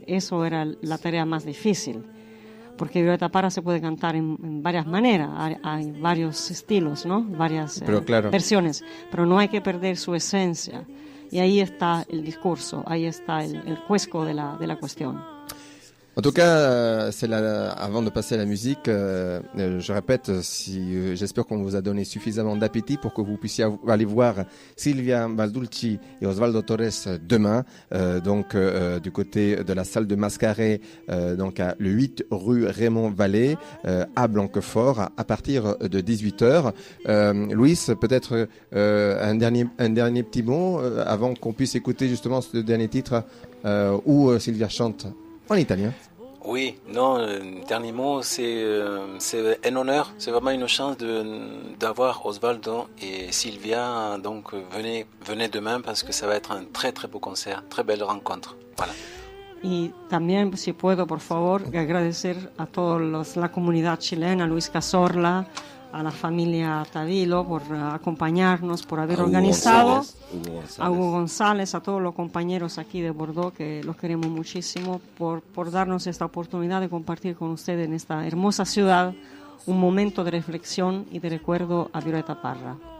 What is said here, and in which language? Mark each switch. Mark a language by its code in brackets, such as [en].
[es] Eso era la tarea más difícil, porque Violeta Parra se puede cantar en varias maneras, hay varios estilos, ¿no? Varias versiones, pero no hay que perder su esencia. Y ahí está el discurso, ahí está el cuesco de la cuestión. [fr] En tout cas, avant de passer à la musique, je répète, j'espère qu'on vous a donné suffisamment d'appétit pour que vous puissiez aller voir Silvia Baldulci et Osvaldo Torres demain, du côté de la salle de Mascaret, donc le 8 rue Raymond Vallée, à Blanquefort, à partir de 18h. Luis, peut-être un dernier petit mot avant qu'on puisse écouter justement ce dernier titre où Silvia chante en italien. Oui, non, dernier mot, c'est un honneur, c'est vraiment une chance d'avoir Osvaldo et Silvia, donc venez demain parce que ça va être un très très beau concert, très belle rencontre. Voilà. [es] Y también, si puedo, por favor, agradecer a toda la comunidad chilena, Luis Cazorla, a la familia Tavilo por acompañarnos, por haber organizado, a Hugo González, a todos los compañeros aquí de Bordeaux, que los queremos muchísimo, por darnos esta oportunidad de compartir con ustedes en esta hermosa ciudad un momento de reflexión y de recuerdo a Violeta Parra.